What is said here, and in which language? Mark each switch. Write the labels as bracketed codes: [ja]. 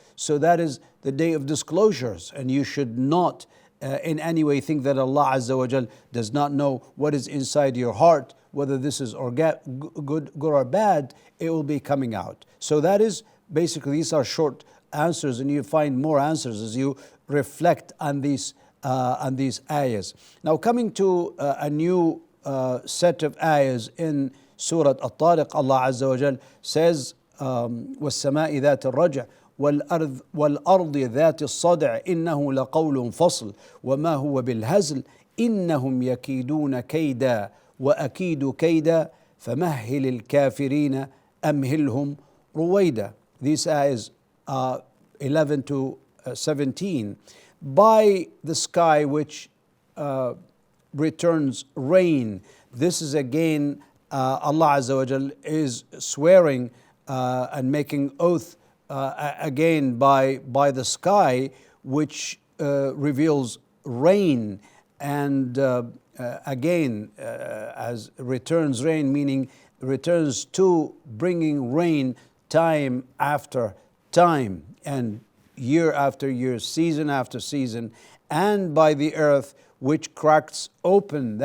[en] So that is the day of disclosures, and you should not in any way think that Allah Azza wa Jal does not know what is inside your heart, whether this is good or bad. It will be coming out. So that is basically, these are short answers, and you find more answers as you reflect on these ayahs. Now coming to a new set of ayahs in Surah At-Tariq, Allah Azza wa Jal says, [ar] وَالسَّمَاءِ ذَاتِ الرَّجْعِ وَالْأَرْضِ ذَاتِ الصَّدْعِ إِنَّهُ لَقَوْلٌ فَصْلٌ وَمَا هُوَ بِالْهَزْلِ إِنَّهُمْ يَكِيدُونَ كَيْدًا وَأَكِيدُ كَيْدًا فَمَهِّلِ الْكَافِرِينَ أَمْهِلْهُمْ رُوَيْدًا. [en] These ayahs 11 to 17. By the sky which returns rain. This is again Allah Azza wa Jal is swearing and making oath again by the sky which reveals rain, and again as returns rain, meaning returns to bringing rain time after time and year after year, season after season, and by the earth which cracks open.